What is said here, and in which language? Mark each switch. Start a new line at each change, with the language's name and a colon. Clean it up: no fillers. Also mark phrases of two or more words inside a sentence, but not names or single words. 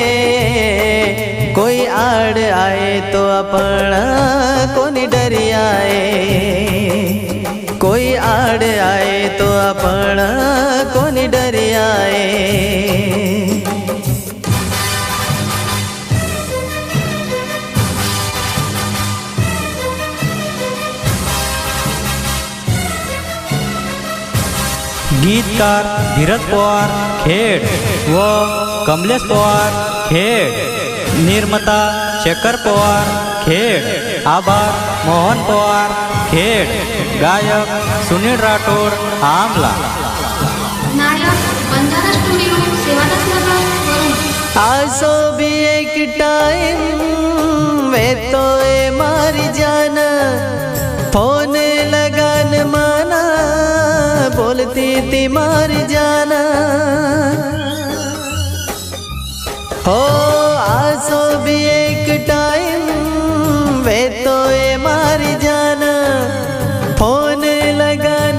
Lambadi: कोई आड़ आए तो आपण कोनी डरी आए कोई आड़ आए तो आपण कोनी डरी आए।
Marathi: गीतकार धीरज पवार खेड व कमलेश पवार खेड, निर्माता शेखर पवार खेड, आभार मोहन पवार खेड, गायक सुनील राठोड आमला। नायक बंजारा स्टुडिओ सेवादास नगर वरुण
Lambadi: आसो भी एक टाइम वे तो ए मारी जान फोन लगान मा बोलती थी मार जाना हो आसो भी एक टाइम वे तो ये मार जाना फोन लगान